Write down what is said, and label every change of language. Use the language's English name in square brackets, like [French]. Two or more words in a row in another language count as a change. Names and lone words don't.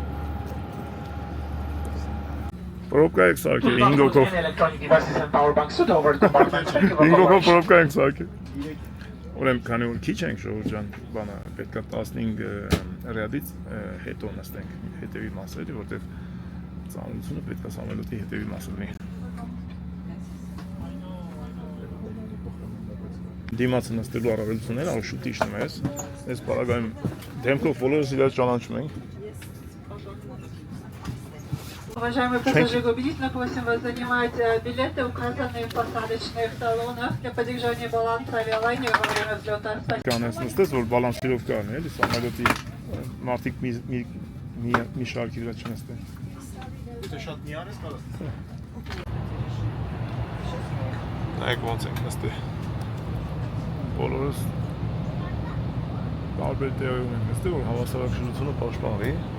[Armenian] Պրոբկա եք սարքել, 5 հոգով։ 5 հոգով պրոբկա ենք սարքել։ Ուրեմն քանի որ քիչ ենք շրջան, բանը պետք է 15 ռյադից հետո նստենք հետևի մասերի, որտեղ ծանրությունը պետք է սամոլոտի հետևի մասը լինի։ Դիմացը նստելու առավելությունները ալ շուտ իշնում ես, այս պարագայում դեմքով բոլորս իրար ճանաչում ենք։ [Russian] Уважаемые пассажиры, убедительно просим вас занимать билеты, указанные в посадочных талонах для поддержания баланса авиалайнера во время взлета. [Armenian] Կանես նստես, որ բալանսիրով կանի, էլի, սամոլոտի մարդիկ մի շարքի վրա չնստեն։ Դե շատ նիան ես կարող։ Նայեք ոնց ենք նստել։ Բոլորս տարբեր տեղերում ենք նստել, որ հավասարակշռությունը պաշտպանվի։